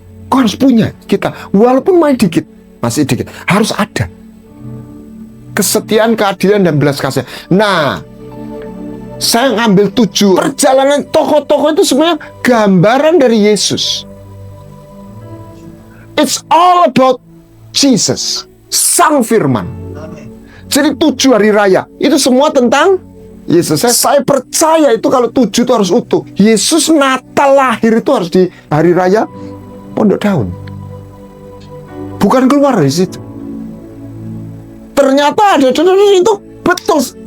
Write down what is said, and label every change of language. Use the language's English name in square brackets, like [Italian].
[Indonesian] Kau harus punya kita, walaupun masih dikit, harus ada kesetiaan, keadilan, dan belas kasihan. Nah, saya ngambil 7 perjalanan tokoh-tokoh itu sebenarnya gambaran dari Yesus. [English] It's all about Jesus, Sang Firman. [Indonesian] Jadi 7 hari raya itu semua tentang Yesus. Saya percaya itu kalau 7 itu harus utuh. Yesus Natal lahir itu harus di hari raya Pondok Daun. Bukan keluar dari situ. Ternyata ada itu betul.